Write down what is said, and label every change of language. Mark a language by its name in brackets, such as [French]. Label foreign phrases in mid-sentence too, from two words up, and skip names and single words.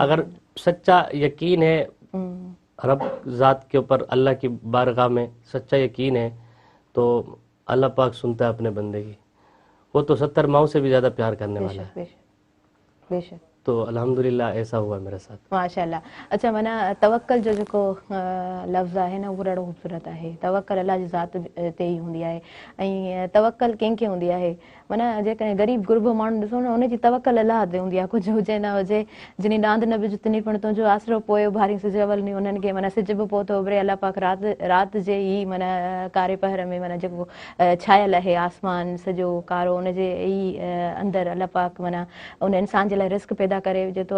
[Urdu] اگر سچا یقین ہے رب ذات کے اوپر, اللہ کی بارگاہ میں سچا یقین ہے تو اللہ پاک سنتا ہے اپنے بندے کی. وہ تو 70 ماؤں سے بھی زیادہ پیار کرنے والا ہے. بے شک. تو الحمدللہ ایسا ہوا میرے ساتھ. ماشاء اللہ. [Sindhi] اچھا माना तवक्कल जो जेको लफ़्ज़ आहे न उहो ॾाढो ख़ूबसूरत आहे. तवक्कल अलाह जी ज़ात ते ई हूंदी आहे ऐं तवक्कल कंहिंखे हूंदी आहे माना जेकॾहिं ग़रीब गुरबो माण्हू ॾिसो न उनजी तवक्कल अलाह ते हूंदी आहे. कुझु हुजे न हुजे जिनी डांद न बिज तिनी पण तुंहिंजो आसरो पोयो भारी सिज अवल नी उन्हनि खे माना सिज बि पहुतो उभरे अलाह पाक राति जे ई माना कारे पहर में माना जेको छायल आहे आसमान सॼो कारो उनजे ई अंदरि अलाह पाक माना उन इंसान जे लाइ रिस्क पैदा करे विझे थो.